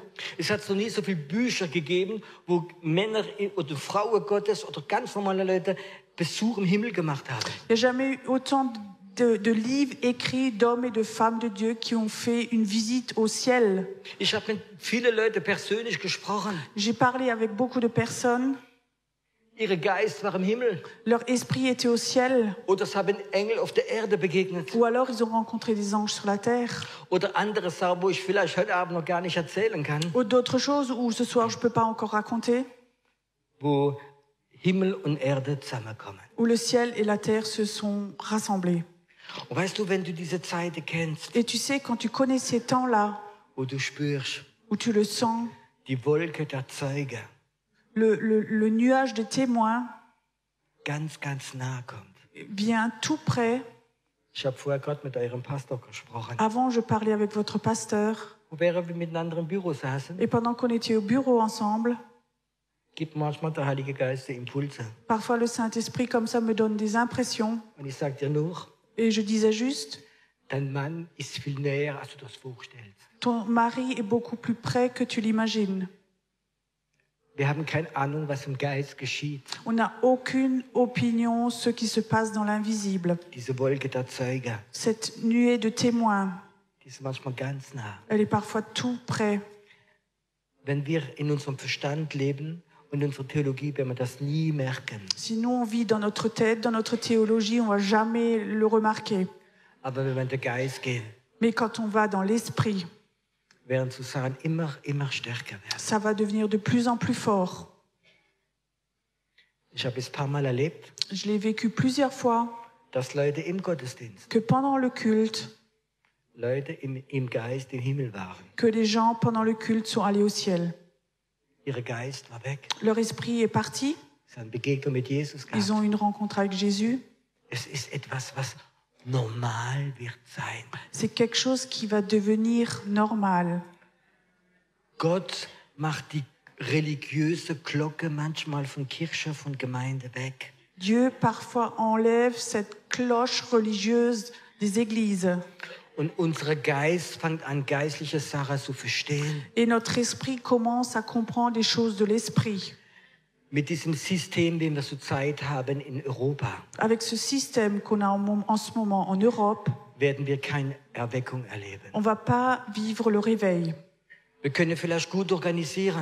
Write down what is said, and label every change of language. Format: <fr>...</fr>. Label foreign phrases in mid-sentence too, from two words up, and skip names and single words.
<de>Es hat noch nie so viele Bücher gegeben, wo Männer oder Frauen Gottes oder ganz normale Leute Besuch im Himmel gemacht haben.</de> <fr>Il n'y a jamais eu autant de livres écrits d'hommes et de femmes de Dieu qui ont fait une visite au ciel.</fr> <de>Ich habe mit vielen Leuten persönlich gesprochen.</de> <fr>J'ai parlé avec beaucoup de personnes.</fr> <de>Ihr Geist war im Himmel.</de> <fr>Leur esprit était au ciel.</fr> <de>Oder es haben Engel auf der Erde begegnet.</de> <fr>Ou alors ils ont rencontré des anges sur la terre.</fr> <de>Oder andere Sachen, wo ich vielleicht heute Abend noch gar nicht erzählen kann.</de> <fr>Ou d'autres choses où ce soir je ne peux pas encore raconter.</fr> <de>Wo Himmel und Erde zusammenkommen.</de> <fr>Où le ciel et la terre se sont rassemblés.</fr> <de>Und weißt du, wenn du diese Zeiten kennst,</de> <fr>Et tu sais, quand tu connais ces temps-là,</fr> <de>wo du spürst,</de> <fr>où tu le sens,</fr> <de>die Wolke der Zeuge</de> <fr>le nuage de témoins</fr> <de>ganz, ganz nah kommt.</de> <fr>vient tout près.</fr> <de>Ich habe vorher gerade mit eurem Pastor gesprochen.</de> <fr>Avant, je parlais avec votre pasteur.</fr> <de>Und während wir miteinander im Büro saßen,</de> <fr>Et pendant qu'on était au bureau ensemble,</fr> <de>gibt manchmal der Heilige Geist die Impulse.</de> <fr>parfois le Saint-Esprit comme ça me donne des impressions.</fr> <de>Und ich sage dir nur,</de> <fr>Et je disais juste,</fr> <de>dein Mann ist viel näher, als du das vorstellst.</de> <fr>ton mari est beaucoup plus près que tu l'imagines.</fr> <de>Wir haben keine Ahnung, was im Geist geschieht.</de> <fr>On n'a aucune opinion ce qui se passe dans l'invisible.</fr> <de>Diese Wolke der Zeuge,</de> <fr>Cette nuée de témoins,</fr> <de>die ist manchmal ganz nah.</de> <fr>elle est parfois tout près.</fr> <de>Wenn wir in unserem Verstand leben und in unserer Theologie, werden wir das nie merken.</de> <fr>Si nous on vit dans notre tête, dans notre théologie, on va jamais le remarquer.</fr> <de>Aber wenn wir in den Geist gehen,</de> <fr>Mais quand on va dans l'esprit,</fr> <de>werden so Sachen immer stärker werden.</de> <fr>ça va devenir de plus en plus fort.</fr> <de>Ich habe es ein paar Mal erlebt,</de> <fr>Je l'ai vécu plusieurs fois,</fr> <de>dass Leute im Gottesdienst,</de> <fr>que pendant le culte,</fr> <de>Leute im Geist im Himmel waren.</de> <fr>que les gens pendant le culte sont allés au ciel.</fr> <de>Ihr Geist war weg.</de> <fr>Leur esprit est parti,</fr> <de>Sie haben Begegnung mit Jesus</de> <fr>ils</fr> <de>gehabt.</de> <fr>ont une rencontre avec Jésus.</fr> <de>Es ist etwas, was normal wird sein.</de> <fr>C'est quelque chose qui va devenir normal.</fr> <de>Gott macht die religiöse Glocke manchmal von Kirche, von Gemeinde weg.</de> <fr>Dieu parfois enlève cette cloche religieuse des églises.</fr> <de>Und unser Geist fängt an, geistliche Sachen zu verstehen.</de> <fr>Et notre esprit commence à comprendre les choses de l'esprit.</fr> <de>Mit diesem System, den wir zurzeit haben in Europa,</de> <fr>Avec ce système qu'on a en ce moment en Europe,</fr> <de>werden wir keine Erweckung erleben.</de> <fr>on ne va pas vivre le réveil.</fr> <de>Wir können vielleicht gut organisieren,</de>